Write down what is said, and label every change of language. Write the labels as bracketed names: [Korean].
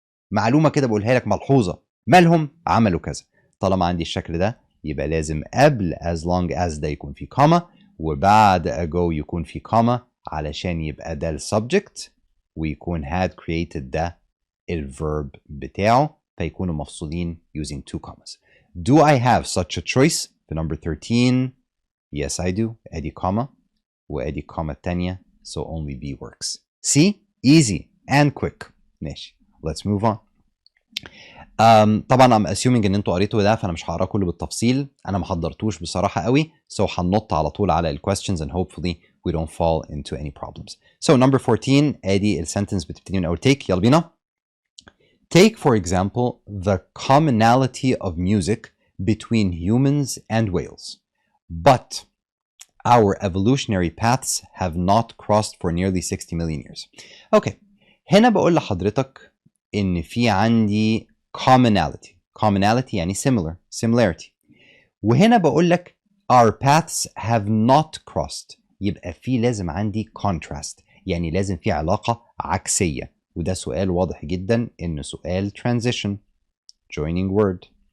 [Arabic] معلومه كده بقولها لك ملحوظه، مالهم؟ عملوا كذا. طالما عندي الشكل ده يبقى لازم قبل as long as ده يكون في كوما وبعد ago يكون في كوما علشان يبقى ده السبجكت ويكون had created ده الverb بتاعه، فيكونوا مفصولين [English] using two commas. Do I have such a choice في number 13? Yes I do. [Arabic] ادي comma وادي comma التانية, [English] so only B works. See? Easy and quick. ماشي. Let's move on. [Arabic] طبعا [English] I'm assuming [Arabic] ان انتوا قريتوا ده، فانا مش هقراه كله بالتفصيل، انا ما حضرتوش بصراحه قوي، so هننط على طول على ال questions [English] and hopefully we don't fall into any problems. So number 14 [Arabic] ادي السنتنس بتبتدي من اول take. يلا بينا. [English] Take for example the commonality of music between humans and whales, but Our evolutionary paths have not crossed for nearly 60 million years. [Arabic] اوكي هنا بقول لحضرتك ان في عندي commonality يعني similarity. وهنا بقول لك [English] our paths have not crossed، [Arabic] يبقى في لازم عندي contrast، يعني لازم في علاقة عكسية، وده سؤال واضح جدا انه سؤال [English] transition joining word.